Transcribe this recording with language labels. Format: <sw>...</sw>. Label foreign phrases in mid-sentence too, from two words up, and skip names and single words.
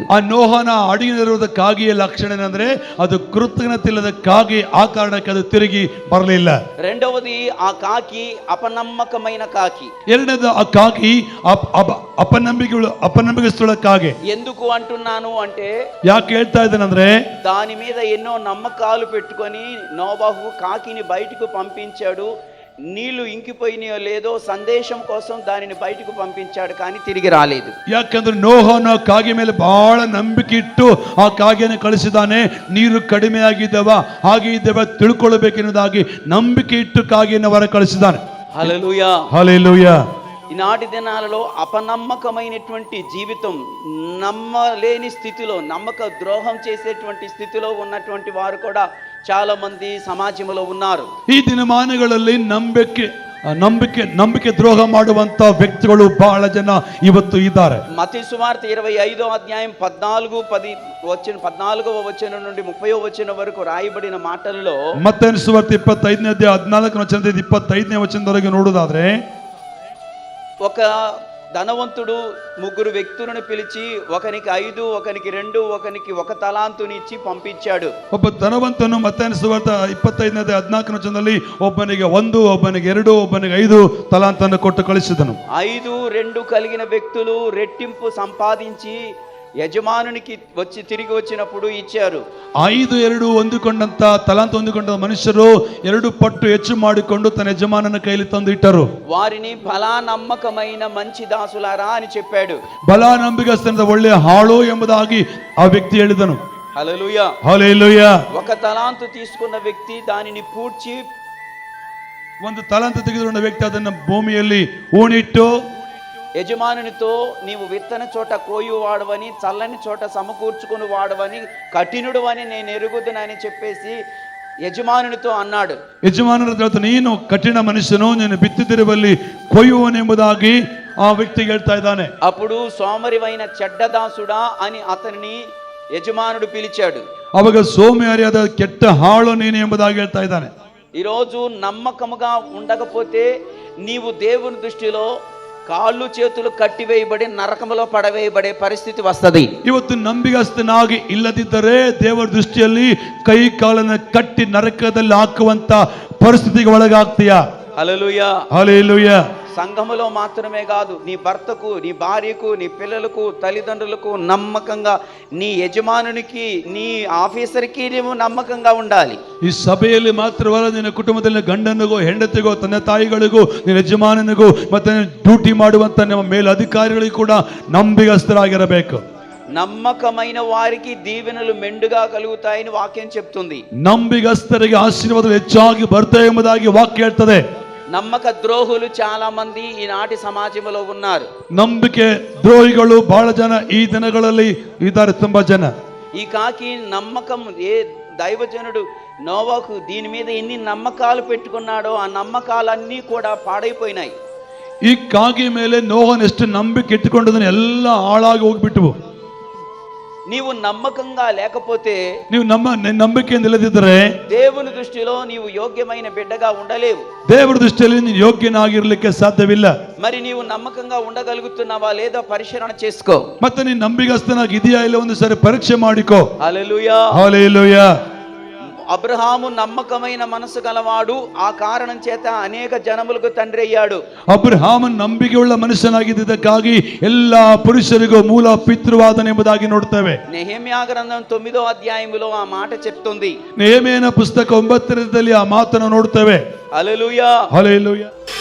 <kn>ಆ ನೋಹನ ಅಡಿಗಿರುವ ಕಾಗಿಯ ಲಕ್ಷಣ ಏನಂದ್ರೆ ಅದು ಕೃತಜ್ಞತೆ ಇಲ್ಲದ ಕಾಗಿ, ಆ ಕಾರಣಕ್ಕೆ ಅದು ತಿರುಗಿ ಬರಲಿಲ್ಲ.</kn> <te>రెండవది ఆ కాకి అపనమ్మకమైన కాకి.</te> <kn>ಎರಡನೇದು ಆ ಕಾಗಿ ಅಪನಂಬಿಕೆಗಳ ಕಾಗೆ.</kn> <te>ఎందుకు అంటున్నాను అంటే,</te> <kn>ಯಾಕೆ ಹೇಳ್ತಾ ಇದ್ದೇನೆಂದ್ರೆ</kn> <te>దాని మీద ఎన్నో నమ్మకాలు పెట్టుకొని నోవాహు కాకిని బయటకు పంపించాడు. నీళ్లు ఇంకిపోయినాయో లేదో సందేశం కోసం దానిని బయటకు పంపించాడు, కానీ తిరిగి రాలేదు.</te> <kn>ಯಾಕಂದ್ರೆ ನೋಹನ ಕಾಗೆ ಮೇಲೆ ಬಹಳ ನಂಬಿಕೆ ಇಟ್ಟು ಆ ಕಾಗೆಯನ್ನು ಕಳಿಸಿದಾನೆ. ನೀರು ಕಡಿಮೆ ಆಗಿದ್ದವ, ಹಾಗೆ ಇದ್ದವ ತಿಳ್ಕೊಳ್ಬೇಕೆನ್ನುವುದಾಗಿ ನಂಬಿಕೆ ಇಟ್ಟು ಕಾಗೆಯನ್ನು ಹೊರ ಕಳಿಸಿದಾನೆ.</kn> <te>హల్లెలూయా, హల్లెలూయా. ఈనాటి దినాలలో అపనమ్మకమైనటువంటి జీవితం, నమ్మలేని స్థితిలో, నమ్మక ద్రోహం చేసేటువంటి స్థితిలో ఉన్నటువంటి వారు కూడా చాలా మంది సమాజంలో ఉన్నారు.</te> <kn>ಈ ದಿನಮಾನಗಳಲ್ಲಿ ನಂಬಿಕೆ ದ್ರೋಹ ಮಾಡುವಂತ ವ್ಯಕ್ತಿಗಳು ಬಹಳ ಜನ ಇವತ್ತು ಇದ್ದಾರೆ.</kn> <te>మత్తయి సువార్త 25వ అధ్యాయం 14వ వచనం నుండి 30వ వచనం వరకు రాయబడిన మాటలలో,</te> <kn>ಮತ್ತಾಯನ ಸುವಾರ್ತೆ 25ನೇ ಅಧ್ಯಾಯ 14ನೇ ವಚನದಿಂದ 25ನೇ ವಚನದವರೆಗೆ ನೋಡುವುದಾದ್ರೆ,</kn> <te>ఒక ధనవంతుడు ముగ్గురు వ్యక్తులను పిలిచి ఒకనికి 5, ఒకనికి 2, ఒకనికి 1 తలాంతుని ఇచ్చి పంపించాడు.</te> <kn>ಒಬ್ಬ ಧನವಂತನು ಮತ್ತಾಯನ ಸುವಾರ್ತೆ 25ನೇ ಅಧ್ಯಾಯ 14ನೇ ವಚನದಲ್ಲಿ ಒಬ್ಬನಿಗೆ 1, ಒಬ್ಬನಿಗೆ 2, ಒಬ್ಬನಿಗೆ 5 ತಲಾಂತನ್ನು ಕೊಟ್ಟು ಕಳಿಸಿದನು.</kn> <te>5, 2 కలిగిన వ్యక్తులు రెట్టింపు సంపాదించి యజమానునికి వచ్చి తిరిగి వచ్చినప్పుడు ఇచ్చారు.</te> <kn>5, 2 ಹೊಂದಿಕೊಂಡಂತ ತಲಾಂತ ಹೊಂದಿಕೊಂಡ ಮನುಷ್ಯರು 2 ಪಟ್ಟು ಹೆಚ್ಚು ಮಾಡಿಕೊಂಡು ತನ್ನ ಯಜಮಾನನ ಕೈಲಿ ತಂದು ಇಟ್ಟರು.</kn> <te>వారిని బలా నమ్మకమైన మంచి దాసులారా అని చెప్పాడు.</te> <kn>ಬಲ ನಂಬಿಗಸ್ತನದ ಒಳ್ಳೆಯ ಹಾಳು ಎಂಬುದಾಗಿ ಆ ವ್ಯಕ್ತಿ ಹೇಳಿದನು.</kn> <te>హల్లెలూయా, హల్లెలూయా. 1 తలాంతు తీసుకున్న వ్యక్తి దానిని పూడ్చి,</te> <kn>ಒಂದು ತಲಾಂತ ತೆಗೆದುಕೊಂಡ ವ್ಯಕ್ತಿ ಅದನ್ನು ಭೂಮಿಯಲ್ಲಿ ಊಣಿಟ್ಟು,</kn> <te>యజమానునితో నీవు విత్తన చోట కోయు వాడవని, చల్లని చోట సమకూర్చుకుని వాడవని, కఠినుడు అని నేను ఎరుగుదునని చెప్పేసి యజమానునితో అన్నాడు.</te> <kn>ಯಜಮಾನರ ಹತ್ರ ನೀನು ಕಠಿಣ ಮನುಷ್ಯನು, ನೀನು ಬಿತ್ತಿದಿರುವಲ್ಲಿ ಕೊಯ್ಯುವನೆಂಬುದಾಗಿ ಆ ವ್ಯಕ್ತಿಗೆ ಹೇಳ್ತಾ ಇದ್ದಾನೆ.</kn> <te>అప్పుడు సోమరివైన చెడ్డదాసుడా అని అతనిని యజమానుడు పిలిచాడు.</te> <kn>ಅವಾಗ ಸೋಮಾರಿಯಾದ ಕೆಟ್ಟ ಹಾಳು ನೀನು ಎಂಬುದಾಗಿ ಹೇಳ್ತಾ ಇದ್ದಾನೆ.</kn> <te>ఈరోజు నమ్మకముగా ఉండకపోతే నీవు దేవుని దృష్టిలో కాళ్ళు చేతులు కట్టివేయబడి నరకములో పడవేయబడే పరిస్థితి వస్తది.</te> <kn>ಇವತ್ತು ನಂಬಿಗಸ್ತನಾಗಿ ಇಲ್ಲದಿದ್ದರೆ ದೇವರ ದೃಷ್ಟಿಯಲ್ಲಿ ಕೈ ಕಾಲನ್ನು ಕಟ್ಟಿ ನರಕದಲ್ಲಿ ಹಾಕುವಂತ ಪರಿಸ್ಥಿತಿಗೆ ಒಳಗಾಗ್ತೀಯಾ?</kn> <te>హల్లెలూయా, హల్లెలూయా. సంఘములో మాత్రమే కాదు, నీ భర్తకు, నీ భార్యకు, నీ పిల్లలకు, తల్లిదండ్రులకు నమ్మకంగా, నీ యజమానునికి, నీ ఆఫీసర్కి నీవు నమ్మకంగా ఉండాలి.</te> <kn>ಈ ಸಭೆಯಲ್ಲಿ ಮಾತ್ರವಲ್ಲ, ನಿನ್ನ ಕುಟುಂಬದಲ್ಲಿ ಗಂಡನಿಗೂ, ಹೆಂಡತಿಗೂ, ತಂದೆ ತಾಯಿಗಳಿಗೂ, ನಿನ್ನ ಯಜಮಾನನಿಗೂ ಮತ್ತೆ ಡ್ಯೂಟಿ ಮಾಡುವಂತ ನಿಮ್ಮ ಮೇಲಧಿಕಾರಿಗಳಿಗೂ ಕೂಡ ನಂಬಿಗಸ್ತರಾಗಿರಬೇಕು.</kn> <te>నమ్మకమైన వారికి దీవెనలు మెండుగా కలుగుతాయని వాక్యం చెప్తుంది.</te> <kn>ನಂಬಿಗಸ್ತರಿಗೆ ಆಶೀರ್ವಾದಗಳು ಹೆಚ್ಚಾಗಿ ಬರ್ತವೆ ಎಂಬುದಾಗಿ ವಾಕ್ಯ ಹೇಳ್ತದೆ.</kn> <te>నమ్మక ద్రోహులు చాలా మంది ఈనాటి సమాజంలో ఉన్నారు.</te> <kn>ನಂಬಿಕೆ ದ್ರೋಹಿಗಳು ಬಹಳ ಜನ ಈ ದಿನಗಳಲ್ಲಿ ಇದ್ದಾರೆ, ತುಂಬಾ ಜನ.</kn> <te>ఈ కాకి నమ్మకం, ఏ దైవజనుడు నోవాహు దీని మీద ఎన్ని నమ్మకాలు పెట్టుకున్నాడో ఆ నమ్మకాలన్నీ కూడా పాడైపోయినాయి.</te> <kn>ಈ ಕಾಗಿ ಮೇಲೆ ನೋಹನ್ ಎಷ್ಟು ನಂಬಿಕೆ ಇಟ್ಟುಕೊಂಡದನ್ನು ಎಲ್ಲ ಹಾಳಾಗಿ ಹೋಗ್ಬಿಟ್ಟವು.</kn> <te>నీవు నమ్మకంగా లేకపోతే</te> <kn>ನೀವು ನಂಬಿಕೆಯಿಂದ ಇಲ್ಲದಿದ್ದರೆ</kn> <te>దేవుని దృష్టిలో నీవు యోగ్యమైన బిడ్డగా ఉండలేవు.</te> <kn>ದೇವರ ದೃಷ್ಟಿಯಲ್ಲಿ ನೀನು ಯೋಗ್ಯನಾಗಿರ್ಲಿಕ್ಕೆ ಸಾಧ್ಯವಿಲ್ಲ.</kn> <te>మరి నీవు నమ్మకంగా ఉండగలుగుతున్నావా లేదా పరిశీలన చేసుకో.</te> <kn>ಮತ್ತೆ ನೀನು ನಂಬಿಗಸ್ತನಾಗಿ ಇದೆಯಾ ಇಲ್ಲ ಒಂದು ಸಾರಿ ಪರೀಕ್ಷೆ ಮಾಡಿಕೋ.</kn> <te>హల్లెలూయా. హల్లెలూయా. అబ్రహాము నమ్మకమైన మనసు గలవాడు, ఆ కారణం చేత అనేక జనములకు తండ్రి అయ్యాడు. ಅಬ್ರಹಾಮನ್ ನಂಬಿಕೆಯುಳ್ಳ ಮನುಷ್ಯನಾಗಿದ್ದಕ್ಕಾಗಿ ಎಲ್ಲಾ ಪುರುಷರಿಗೂ ಮೂಲ ಪಿತೃವಾದನೆಂಬುದಾಗಿ ನೋಡ್ತೇವೆ. నెహెమ్యా గ్రంథం 9వ అధ్యాయములో ఆ మాట చెప్తుంది. ನೆಹೆಮೀಯನ ಪುಸ್ತಕ 9ರಲ್ಲಿ ಆ ಮಾತನ್ನು ನೋಡ್ತೇವೆ. హల్లెలూయా. హల్లెలూయా.</te>